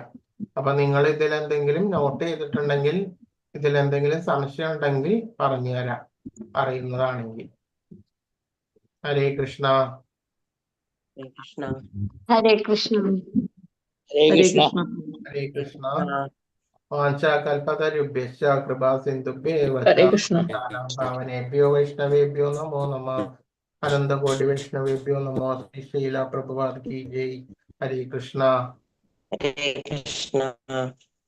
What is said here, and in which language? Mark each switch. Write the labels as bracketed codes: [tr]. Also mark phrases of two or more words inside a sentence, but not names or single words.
[ml] അപ്പൊ നിങ്ങൾ ഇതിലെന്തെങ്കിലും നോട്ട് ചെയ്തിട്ടുണ്ടെങ്കിൽ, ഇതിലെന്തെങ്കിലും സംശയം ഉണ്ടെങ്കിൽ പറഞ്ഞു തരാം, അറിയുന്നതാണെങ്കിൽ. ഹരേ കൃഷ്ണ. ഹരേ കൃഷ്ണ. ഹരേ കൃഷ്ണ. ഹരേ കൃഷ്ണ. [sa] വാഞ്ചാകൽപതരുഭ്യശ്ച കൃപാ സിന്ധുഭ്യേവ [ml] ഹരേ കൃഷ്ണ. [sa] ഭാവനേഭ്യോ വൈഷ്ണവേഭ്യോ നമോ നമഃ. अनंत कोटि वैष्णवेभ्यो नमो। [hi] श्री श्रीला प्रभुपाद की जय। हरे कृष्णा। हरे कृष्णा।